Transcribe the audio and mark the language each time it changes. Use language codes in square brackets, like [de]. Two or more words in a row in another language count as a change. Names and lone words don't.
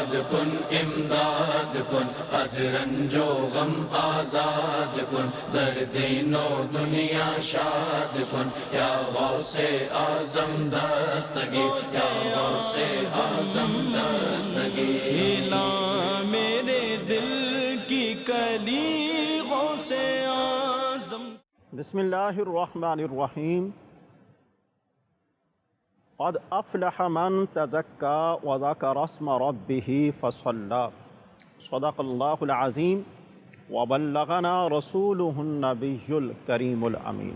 [fa] کن امداد کن، از رنج و غم آزاد کن، در دین و دنیا شاد کن، یا غوث اعظم دستگیر، یا غوث اعظم دستگیر۔ [ur] کھلا میرے دل کی کلی غوث اعظم۔ [ar] بسم اللہ الرحمن الرحیم۔ قد افلح من تزکا وذکر اسم ربہ فصلی، صدق اللہ العظیم وبلغنا رسولہ النبی الکریم الامین۔